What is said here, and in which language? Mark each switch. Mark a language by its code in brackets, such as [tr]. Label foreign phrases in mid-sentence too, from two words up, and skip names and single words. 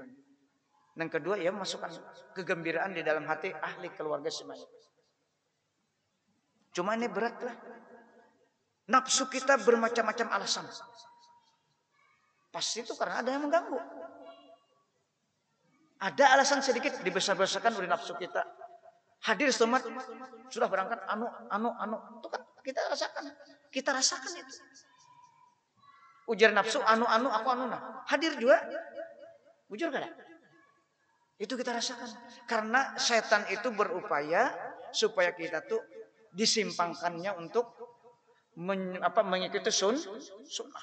[id] Dan kedua, ia masukkan kegembiraan di dalam hati ahli keluarga si mayit. Cuma ini beratlah. Nafsu kita bermacam-macam alasan. Pasti itu karena ada yang mengganggu. Ada alasan sedikit dibesar-besarkan oleh nafsu kita. Hadir semat sudah berangkat anu itu kan kita rasakan itu. [bjn] Ujar nafsu anu aku anu nah. Hadir juga ujar kada? [id] Itu kita rasakan karena setan itu berupaya supaya kita tuh disimpangkannya untuk mengikuti sunnah.